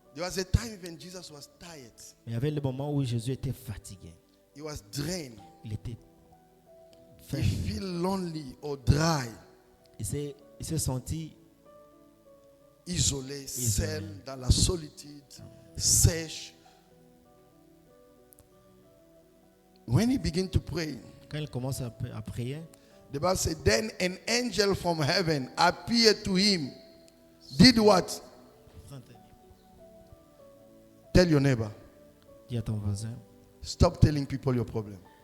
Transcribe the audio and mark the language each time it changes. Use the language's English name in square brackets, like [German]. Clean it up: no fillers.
[English] there was a time when Jesus was tired. [French] il y avait le moment où Jésus était fatigué. [English] He was drained. [French] Il était [English] He [French] faible. [English] feel lonely or dry, [French] Il s'est senti isolé, seul, dans la solitude, sèche. [English] When he began to pray, [French] quand il commence à prier. [English] the Bible said, then an angel from heaven appeared to him. Did what? Tell your neighbor. [French] Dis à ton voisin, [English] Stop telling people your problem.